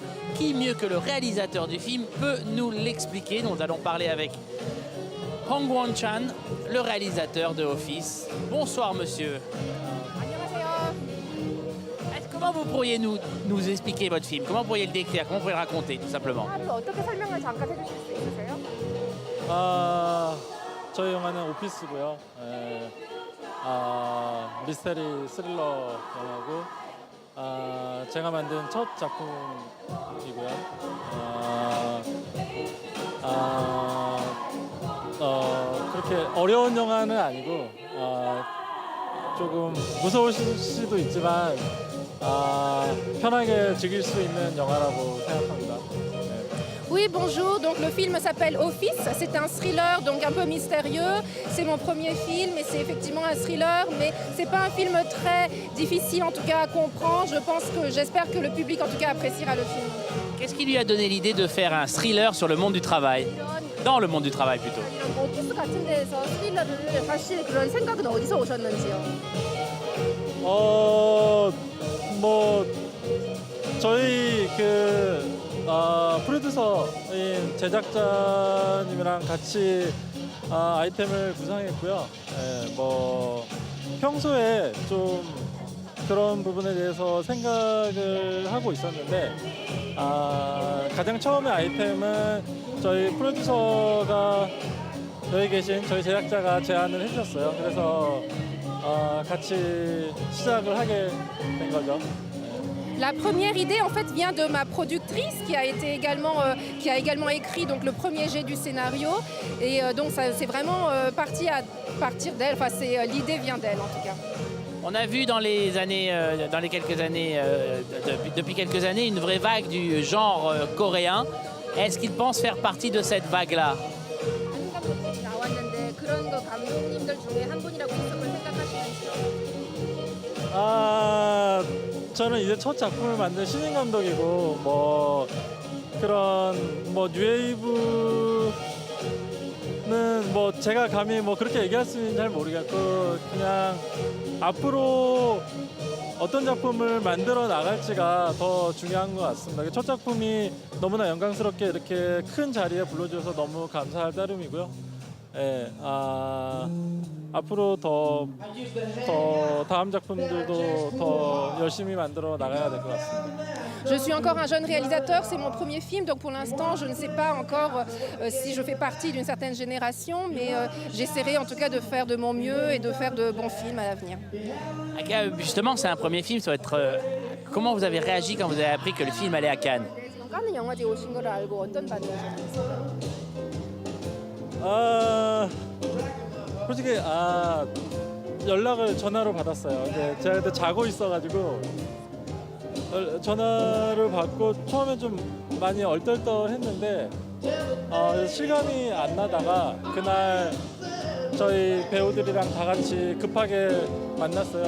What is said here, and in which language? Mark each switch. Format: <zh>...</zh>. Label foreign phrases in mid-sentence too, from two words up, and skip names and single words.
<fr>Qui mieux que le réalisateur du film peut nous l'expliquer? Nous allons parler avec Hong Won-chan, le réalisateur de Office. Bonsoir monsieur. Comment vous pourriez nous expliquer votre film? Comment vous pourriez le décrire? Comment vous pourriez le raconter tout simplement?</fr> <ko>어떻게 설명을 잠깐 해주실 수 있으세요? 저희 영화는 오피스고요. 미스테리 스릴러 영화고 제가 만든 첫 작품이고요. 그렇게 어려운 영화는 아니고 조금 무서우실 수도 있지만 편하게 즐길 수 있는 영화라고 생각합니다.</ko> <fr>Oui, bonjour. Donc le film s'appelle Office. C'est un thriller donc un peu mystérieux. C'est mon premier film et c'est effectivement un thriller, mais c'est pas un film très difficile en tout cas à comprendre. J'espère que le public en tout cas appréciera le film. Qu'est-ce qui lui a donné l'idée de faire un thriller sur le monde du travail? Dans le monde du travail plutôt.</fr> <ko>오피스 같은 데서 스릴러를 하실 그런 생각은 어디서 오셨는지요? 저희 프로듀서인 제작자님이랑 같이 아이템을 구상했고요. 평소에 좀 그런 부분에 대해서 생각을 하고 있었는데 가장 처음에 아이템은 저희 프로듀서가 여기 계신 저희 제작자가 제안을 해주셨어요. 그래서 같이 시작을 하게 된 거죠.</ko> <fr>La première idée en fait vient de ma productrice qui a également écrit donc le premier jet du scénario et donc c'est vraiment parti à partir d'elle. Enfin l'idée vient d'elle en tout cas. On a vu depuis quelques années une vraie vague du genre coréen. Est-ce qu'il pense faire partie de cette vague-là?</fr> <ko>저는 이제 첫 작품을 만든 신인 감독이고 뉴웨이브는 제가 감히 그렇게 얘기할 수 있는지 잘 모르겠고 그냥 앞으로 어떤 작품을 만들어 나갈지가 더 중요한 것 같습니다. 첫 작품이 너무나 영광스럽게 이렇게 큰 자리에 불러주셔서 너무 감사할 따름이고요. 앞으로 더 다음 작품들도 더 열심히 만들어 나가야 될 것 같습니다.</ko> <fr>Je suis encore un jeune réalisateur, c'est mon premier film, donc pour l'instant je ne sais pas encore si je fais partie d'une certaine génération, mais j'essaierai en tout cas de faire de mon mieux et de faire de bons films à l'avenir. Justement, c'est un premier film, ça va être... comment vous avez réagi quand vous avez appris que le film allait à Cannes?</fr> <ko>칸느 영화제에 오신 걸 알고 어떤 반응이셨어요? 솔직히 연락을 전화로 받았어요. 근데 제가 그때 자고 있어가지고 전화를 받고 처음에 좀 많이 얼떨떨했는데 실감이 안 나다가 그날 저희 배우들이랑 다 같이 급하게 만났어요.</ko>